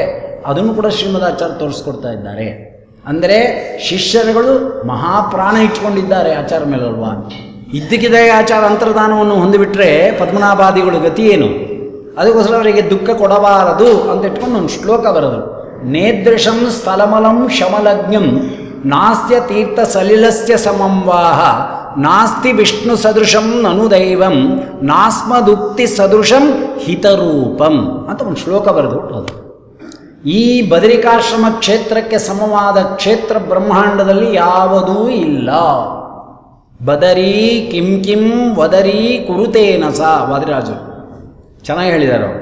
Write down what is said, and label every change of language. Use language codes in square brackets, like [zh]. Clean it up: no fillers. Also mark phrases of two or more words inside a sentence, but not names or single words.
[kn] ಅದನ್ನು ಕೂಡ ಶ್ರೀಮದಾಚಾರ್ಯ ತೋರಿಸ್ಕೊಡ್ತಾ ಇದ್ದಾರೆ. ಅಂದರೆ ಶಿಷ್ಯರುಗಳು ಮಹಾಪ್ರಾಣ ಇಟ್ಕೊಂಡಿದ್ದಾರೆ ಆಚಾರ ಮೇಲಲ್ವಾ. ಇದ್ದಕ್ಕಿದ್ದಾಗ ಆಚಾರ ಅಂತರ್ಧಾನವನ್ನು ಹೊಂದಿಬಿಟ್ರೆ ಪದ್ಮನಾಭಾದಿಗಳು ಗತಿ ಏನು? ಅದಕ್ಕೋಸ್ಕರ ಅವರಿಗೆ ದುಃಖ ಕೊಡಬಾರದು ಅಂತ ಇಟ್ಕೊಂಡು ಒಂದು ಶ್ಲೋಕ ಬರೆದರು. [sa] ನೇದೃಶಂ ಸ್ಥಲಮಲಂ ಶಮಲಜ್ಞಂ ನಾಸ್ತ್ಯ ತೀರ್ಥ ಸಲಿಲಸ್ಯ ಸಮಂವಾಹ ನಾಸ್ತಿ ವಿಷ್ಣು ಸದೃಶಂ ನನು ದೈವಂ ನಾಸ್ಮದುಕ್ತಿ ಸದೃಶಂ ಹಿತರೂಪಂ [kn] ಅಂತ ಒಂದು ಶ್ಲೋಕ ಬರೆದು ಅದು. ಈ ಬದರಿಕಾಶ್ರಮ ಕ್ಷೇತ್ರಕ್ಕೆ ಸಮವಾದ ಕ್ಷೇತ್ರ ಬ್ರಹ್ಮಾಂಡದಲ್ಲಿ ಯಾವುದೂ ಇಲ್ಲ. [sa] ಬದರಿ ಕಿಂ ಕಿಂ ವದರಿ ಕುರುತೇನ [kn] ಸ ವಾದಿರಾಜರು ಚೆನ್ನಾಗಿ ಹೇಳಿದ್ದಾರೆ ಅವರು.